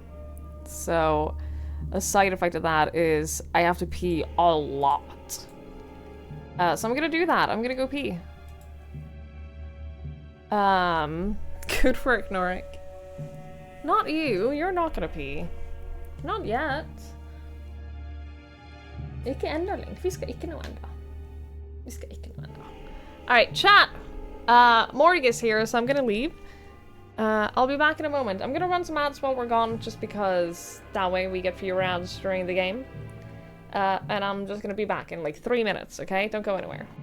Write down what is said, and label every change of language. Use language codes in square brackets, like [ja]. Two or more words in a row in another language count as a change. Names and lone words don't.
[en] So a side effect of that is I have to pee a lot. So I'm gonna do that. I'm gonna go pee. Good work, Norik. Not you. You're not gonna pee. Not yet. [no] Ikke enda, Link. Vi skal ikke nå enda. Vi skal ikke nå enda. [en] Alright, chat! Morg is here, so I'm gonna leave. I'll be back in a moment. I'm gonna run some ads while we're gone, just because that way we get fewer ads during the game. And I'm just gonna be back in like 3 minutes, okay? Don't go anywhere.